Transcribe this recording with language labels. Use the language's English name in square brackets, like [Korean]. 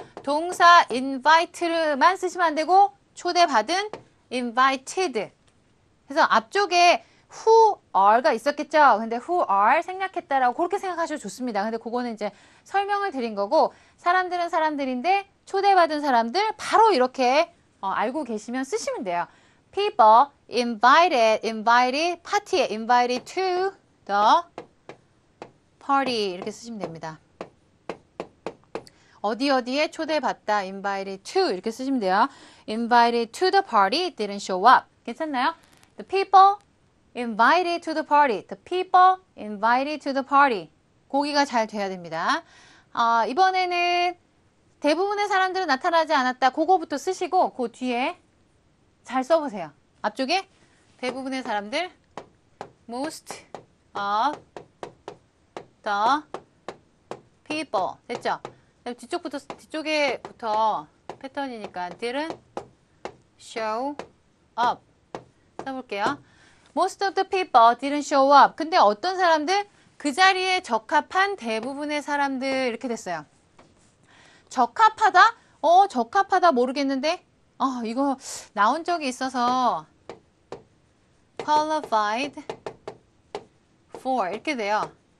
[Korean] 동사 invite만 쓰시면 안 되고 초대받은 invited. 그래서 앞쪽에 who are가 있었겠죠. 근데 who are 생략했다라고 그렇게 생각하셔도 좋습니다. 근데 그거는 이제 설명을 드린 거고 사람들은 사람들인데 초대받은 사람들 바로 이렇게 알고 계시면 쓰시면 돼요. [English] People invited [Korean] 파티에 [English] invited to the party [Korean] 이렇게 쓰시면 됩니다. 어디에 초대받다 invited to 이렇게 쓰시면 돼요. [English] Invited to the party didn't show up. [Korean] 괜찮나요? [English] The people invited to the party. The people invited to the party. [Korean] 고기가 잘 돼야 됩니다. 이번에는 대부분의 사람들은 나타나지 않았다. 그거부터 쓰시고 그 뒤에 잘 써보세요. 앞쪽에 대부분의 사람들 [English] most of the people [Korean] 됐죠? 뒤쪽에부터 패턴이니까 [English] didn't show up [Korean] 써볼게요. [English] Most of the people didn't show up. [Korean] 근데 어떤 사람들? 그 자리에 적합한 대부분의 사람들 이렇게 됐어요. 적합하다? 적합하다 모르겠는데 이거 나온 적이 있어서 qualified for 이렇게 돼요.